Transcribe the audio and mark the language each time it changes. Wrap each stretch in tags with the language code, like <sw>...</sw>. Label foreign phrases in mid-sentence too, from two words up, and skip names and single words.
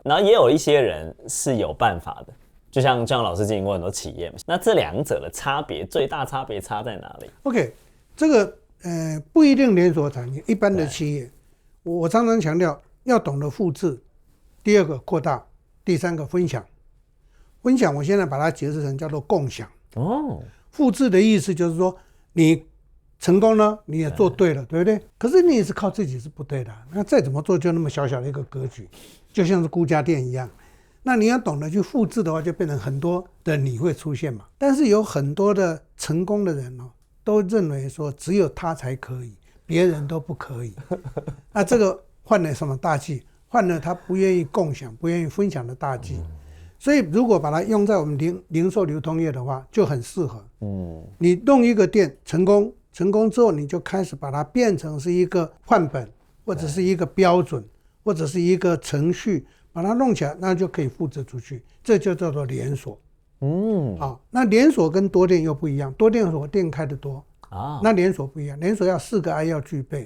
<zh>然后也有一些人是有辦法的，就像老師經營過很多企業嘛。那這兩者的差別，最大差別差在哪裡？OK， 這個不一定連鎖產業，一般的企業，我常常強調要懂得複製，第二個擴大，第三個分享。分享，我現在把它解釋成叫做共享。複製的意思就是說，你成功了，你也做對了，對不對？可是你也是靠自己是不對的。那再怎麼做，就那麼小小的一個格局，就像是孤家店一樣。那你要懂得去複製的話，就變成很多的你會出現嘛。但是有很多的成功的人哦，都認為說只有他才可以，別人都不可以。那這個換了什麼大忌？換了他不願意共享、不願意分享的大忌。所以，如果把它用在我们零售流通業的話，就很適合。你弄一個店成功之後，你就開始把它變成是一個範本，或者是一個標準，或者是一個程序，把它弄起來，那就可以複製出去。這就叫做連鎖。好，那連鎖跟多店又不一樣，多店所店開的多那連鎖不一樣，連鎖要4個 I 要具備。</zh>